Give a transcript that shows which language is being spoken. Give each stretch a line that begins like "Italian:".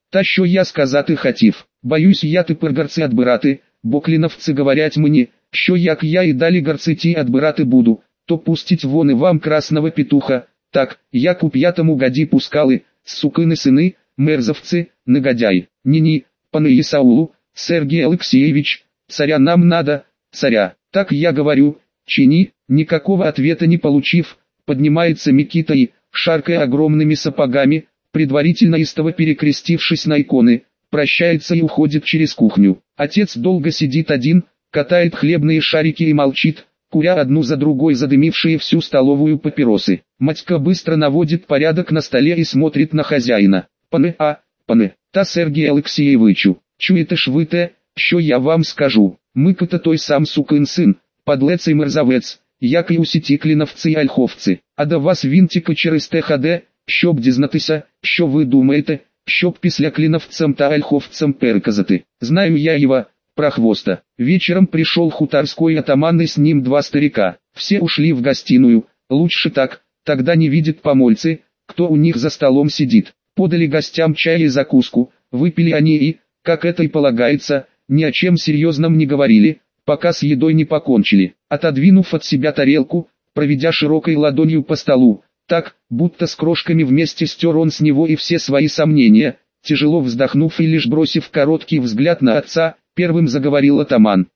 Ukrainian: Та що я сказати хотів, боюсь я тепер горці отбирати, бо кліновці говорять мені, що як я і далі горці ті отбирати буду, то пустіть вони вам красного петуха. Так, як у 5-му році пускали, сукини сини, мерзавці, негодяй. Ні-ні, пане Ісаулу, Сергій Олексійович, царя нам надо, царя. Так я говорю, чи ні,
Russian: никакого ответа не получив, поднимается Микита и, шаркая огромными сапогами, предварительно истово перекрестившись на иконы, прощается и уходит через кухню. Отец долго сидит один, катает хлебные шарики и молчит, куря одну за другой задымившие всю столовую папиросы. Матька быстро наводит порядок на столе и смотрит на хозяина.
Ukrainian: Пане, а, пане, та Сергей Алексеевичу, чуете ж вы те, що я вам скажу. Мика-то той сам сукин син, подлец и мерзавец, як и усіті кліновці и ольховці. А до вас він тільки через те ходе, щоб дізнатися, що ви думаєте, щоб після кліновцем та ольховцем переказати.
Russian: Знаю я его, прохвоста. Вечером прийшов хуторський атаман и с ним 2 старика. Все ушли в гостиную, лучше так, тогда не видят помольцы, кто у них за столом сидит. Подали гостям чай и закуску, выпили они и, как это и полагается, ни о чем серьезном не говорили, пока с едой не покончили. Отодвинув от себя тарелку, проведя широкой ладонью по столу, так, будто с крошками вместе стер он с него и все свои сомнения, тяжело вздохнув и лишь бросив короткий взгляд на отца, первым заговорил атаман.